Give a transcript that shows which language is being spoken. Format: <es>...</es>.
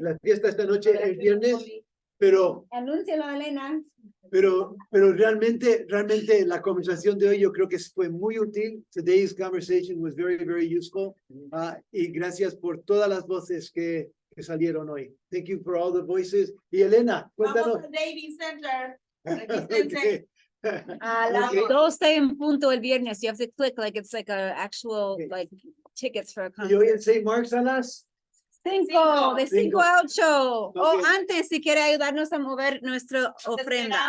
<es>La fiesta esta noche, el viernes, pero Anúncialo, Elena. Pero realmente la conversación de hoy yo creo que fue muy útil.</es> <en>Today's conversation was very, very useful.</en> <es>Y gracias por todas las voces que salieron hoy.</es> <en>Thank you for all the voices.</en> <es>Y Elena, cuéntanos. Vamos al Dating Center. Okay. A las 12 en punto el viernes.</es> <en>You have to click like it's like a actual like tickets for a</en> <es>Y hoy en</es> <en>concert.</en> <es>St. Mark's a las 5, de 5 a 8. O Ok. antes, si quiere ayudarnos a mover nuestra ofrenda.</es>